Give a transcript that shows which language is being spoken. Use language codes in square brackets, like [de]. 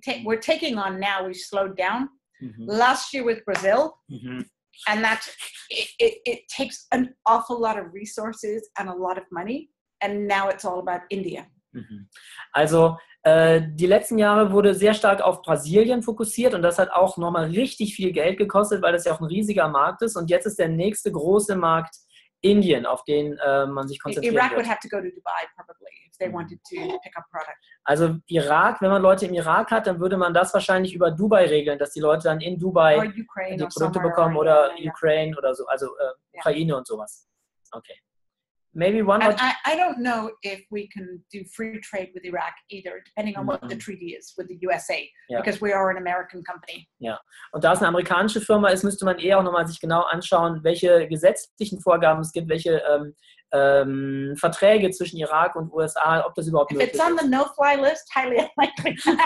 [en] We're taking on now, we've slowed down. Last year with Brazil, and it takes an awful lot of resources and a lot of money, and now it's all about India. [de] Also die letzten Jahre wurde sehr stark auf Brasilien fokussiert und das hat auch nochmal richtig viel Geld gekostet, weil das ja auch ein riesiger Markt ist und jetzt ist der nächste große Markt Indien, auf den man sich konzentrieren [en] Iraq [de] wird. [en] would have to go to Dubai probably if they wanted to pick up product. [de] Also Irak, wenn man Leute im Irak hat, dann würde man das wahrscheinlich über Dubai regeln, dass die Leute dann in Dubai die Produkte bekommen oder Ukraine oder so, also Ukraine und sowas. [en] Okay. Maybe one more. I don't know if we can do free trade with Iraq either, depending on what the treaty is with the USA, because we are an American company. [de] Ja, und da es eine amerikanische Firma ist, müsste man eher auch nochmal sich genau anschauen, welche gesetzlichen Vorgaben es gibt, welche Verträge zwischen Irak und USA, ob das überhaupt möglich ist. [en] If it's on the no-fly list, highly unlikely.